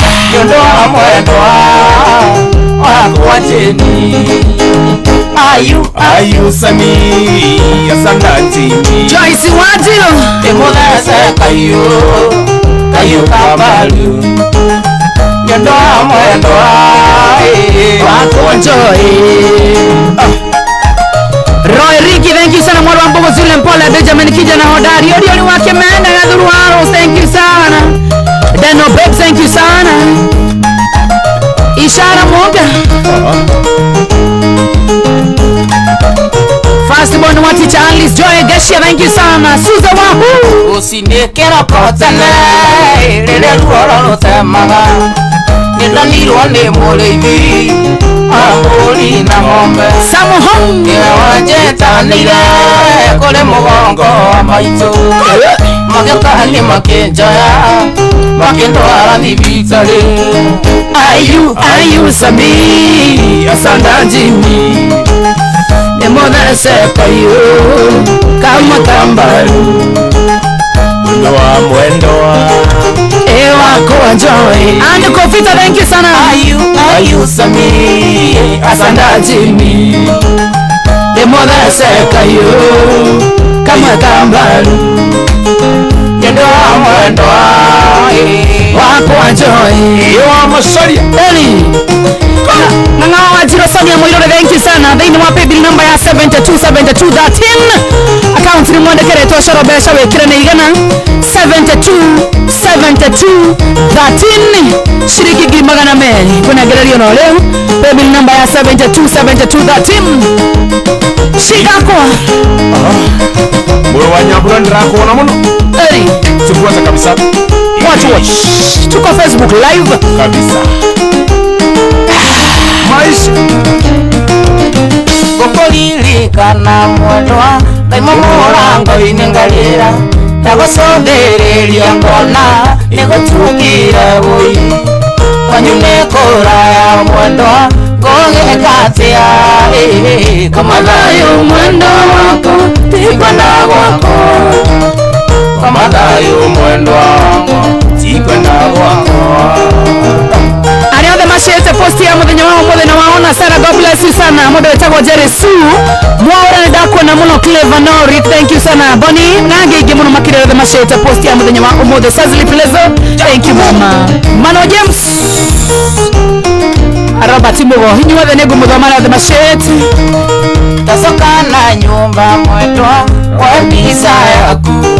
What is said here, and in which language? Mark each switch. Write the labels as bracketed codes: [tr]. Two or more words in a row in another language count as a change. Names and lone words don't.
[ki] Nĩ ũndũ wa mwendwa wakwa Jane. [sw] Ayu, ayu, Sami, asante Jane. [ki] Joyce Wanjiru. Ndĩmũthece kahiũ, kahiũ ka mbaru. Nĩ ũndũ wa mwendwa, ĩ, wakwa Joy. [en] Roy Riki, thank you sana. [sw] Mwana wa Mbogo Zule Mpole, Benjamin kijana hodari. [en] Ori, ori wake Mene, Gathuru Haros, thank you sana. Deno Babe, thank you sana. Ishara Mwonga. First born wa teacher Alice Joy Geshia, thank you sana. Suza Wahu. [ki] Usinikera kotene, rĩrĩa ruo rũrũtemaga. Nĩndonirwo nĩ mũrĩithi, wa mbũri na ng'ombe. Samu Hong. Nĩwe wanjĩtanĩire kũrĩ mũgongo wa maitũ. Magĩũka nĩ makĩnjoya, makĩndwara thibitarĩ. [sw] Ayu, ayu, Sami, asante Jimmy. [ki] Nĩmũthece kahiũ, kama kambaru. Mwendo wa mwendo wa, ĩ, wakwa Joy. [en] And Kofita, thank you sana. [sw] Ayu, ayu, Sami, asante Jimmy. [ki] Nĩmũthece kahiũ, kama kambaru. Mwendo wa mwendo wa, ĩ, wakwa Joy. Ĩ, wa Macharia. Eli. Na, na wa Njiro Sonia Moirore, [en] thank you [ki] sana. Thĩinĩ wa [en] paybill number [ki] ya [en] seventy two seventy two thirteen. [ki] Account nĩ mwandĩkĩrĩtwo Coro Mbeca, wĩkĩre nĩ igana. [en] Seventy two seventy two thirteen. [ki] Ciringi ngiri magana merĩ. Kwĩna ngererio no rĩu. [en] Paybill number ya seventy two seventy two thirteen. [sw] Shika kwa. [ki] Mũrũ wa Nyambura, ndĩrakuona mũno. [sw] Eli. Sikuacha kabisa. [en] Watch, watch. [sw] Tuko Facebook Live. Kabisa. Maisha. [ki] Ngũkũririkana mwendwa, ndaima mũrango-inĩ ngarĩra, ndagũcũthĩrĩria ngona, nĩgũtuĩkire wũi. Kwanyu nĩ kũraya mwendwa, ngũgĩka atĩa, ĩ, ĩ, kama thayũ mwendwa wakwa, ti kwenda gwakwa. Kama thayũ mwendwa wakwa, ti kwenda gwakwa. Arĩa othe macete post ya mũthenya wa ũmũthĩ na waona Sarah, [en] God bless you [ki] sana. Mũndũ wĩtagwo Jerry Sue. Mwaũra, nĩ ndakuona mũno. [en] Clever Nori, thank you sana. [ki] Bonnie, na angĩ aingĩ mũno makĩria othe macete post ya mũthenya wa ũmũthĩ. [en] Cecily Plezo, thank you mama. Mano James. [ki] Robert Mugo, inyuothe nĩ ngũmũthoma na othe macete. Tacoka na nyũmba mwendwa, kwa mbica yaku.